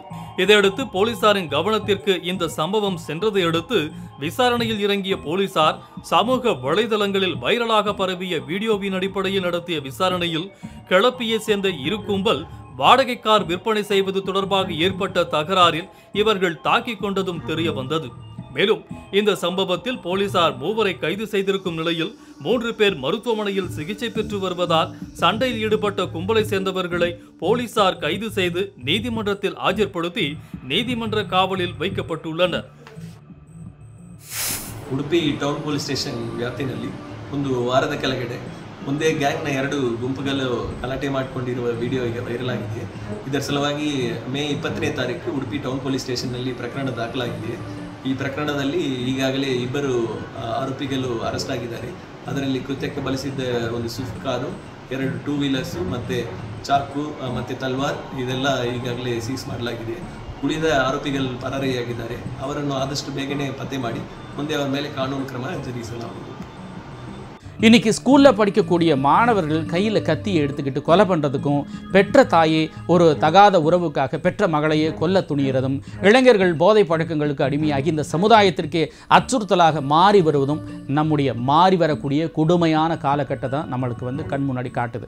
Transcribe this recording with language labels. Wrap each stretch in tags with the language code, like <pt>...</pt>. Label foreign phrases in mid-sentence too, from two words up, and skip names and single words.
<ta>இதையடுத்து போலீசாரின் கவனத்திற்கு இந்த சம்பவம் சென்றதை அடுத்து விசாரணையில் இறங்கிய போலீசார் சமூக வலைதளங்களில் வைரலாக பரவிய வீடியோவின் அடிப்படையில் நடத்திய விசாரணையில் கிளப்பியை சேர்ந்த 2 கும்பல் வாடகை கார் விற்பனை செய்வது தொடர்பாக ஏற்பட்ட தகராறில் இவர்கள் தாக்கிக் கொண்டதும் தெரிய வந்தது. மேலும் இந்த சம்பவத்தில் போலீசார் 3 கைது செய்திருக்கும் நிலையில் 3 பேர் மருத்துவமனையில் சிகிச்சை பெற்று வருவதால் சண்டையில் ஈடுபட்ட கும்பலை சேர்ந்தவர்களை போலீசார் கைது செய்து நீதிமன்றத்தில் ஆஜர்படுத்தி நீதிமன்ற காவலில் வைக்கப்பட்டுள்ளனர்.</ta> <kn>ಉಡುಪಿ ಟೌನ್ ಪೊಲೀಸ್ ಸ್ಟೇಷನ್ ವ್ಯಾಪ್ತಿನಲ್ಲಿ ಒಂದು ವಾರದ ಕೆಳಗಡೆ ಒಂದೇ ಗ್ಯಾಂಗ್ನ 2 ಗುಂಪುಗಳು ಗಲಾಟೆ ಮಾಡಿಕೊಂಡಿರುವ ವಿಡಿಯೋ ಈಗ ವೈರಲ್ ಆಗಿದೆ. ಇದರ ಸಲುವಾಗಿ ಮೇ 20ನೇ ತಾರೀಕು ಉಡುಪಿ ಟೌನ್ ಪೊಲೀಸ್ ಸ್ಟೇಷನ್ನಲ್ಲಿ ಪ್ರಕರಣ ದಾಖಲಾಗಿದೆ. ಈ ಪ್ರಕರಣದಲ್ಲಿ ಈಗಾಗಲೇ 2 ಆರೋಪಿಗಳು ಅರೆಸ್ಟ್ ಆಗಿದ್ದಾರೆ. ಅದರಲ್ಲಿ ಕೃತ್ಯಕ್ಕೆ ಬಳಸಿದ್ದ ಒಂದು ಸ್ವಿಫ್ಟ್ ಕಾರು, 2 2 ವೀಲರ್ಸು ಮತ್ತು ಚಾಕು ಮತ್ತು ತಲ್ವಾರ್ ಇದೆಲ್ಲ ಈಗಾಗಲೇ ಸೀಸ್ ಮಾಡಲಾಗಿದೆ. ಉಳಿದ ಆರೋಪಿಗಳು ಪರಾರಿಯಾಗಿದ್ದಾರೆ. ಅವರನ್ನು ಆದಷ್ಟು ಬೇಗನೆ ಪತ್ತೆ ಮಾಡಿ ಮುಂದೆ ಅವರ ಮೇಲೆ ಕಾನೂನು ಕ್ರಮ ಜರುಗಿಸಲಾಗುವುದು.</kn> <ta>இன்னைக்கு ஸ்கூலில் படிக்கக்கூடிய மாணவர்கள் கையில் கத்தியை எடுத்துக்கிட்டு கொலை பண்ணுறதுக்கும், பெற்ற தாயே ஒரு தகாத உறவுக்காக பெற்ற மகளையே கொல்ல துணிகிறதும், இளைஞர்கள் போதை பழக்கங்களுக்கு அடிமையாகி இந்த சமுதாயத்திற்கே அச்சுறுத்தலாக மாறி வருவதும் நம்முடைய மாறி வரக்கூடிய கொடுமையான காலகட்டத்தை நம்மளுக்கு கண் முன்னாடி காட்டுது.</ta>